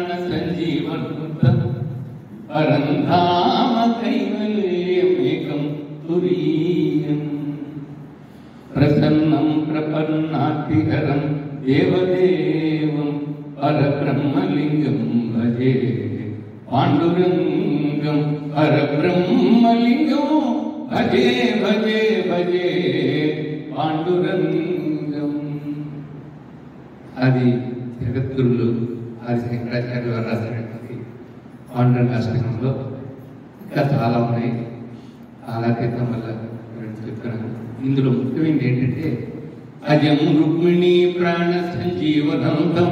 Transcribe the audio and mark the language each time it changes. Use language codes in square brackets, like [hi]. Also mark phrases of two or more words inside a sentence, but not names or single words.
[sa] संजीवनोतम् परन्धाम कैवल्यमेकं तुरीयम् प्रसन्नं प्रपन्नातिहरं देवदेवं परब्रह्मलिङ्गं भजे पाण्डुरङ्गं परब्रह्मलिङ्गं भजे भजे भजे पाण्डुरङ्गम् [te] అది జగద్గురులు ఆది శంకరాచార్యులు వారు రాసినటువంటి పాండురంగ అష్టకంలో ఇంకా చాలా ఉన్నాయి. ఆలాతీతం వల్ల చెప్తున్నాను. ఇందులో ముఖ్యమైనది ఏంటంటే [sa] అజం రుక్మిణి ప్రాణ సంజీవనంతం.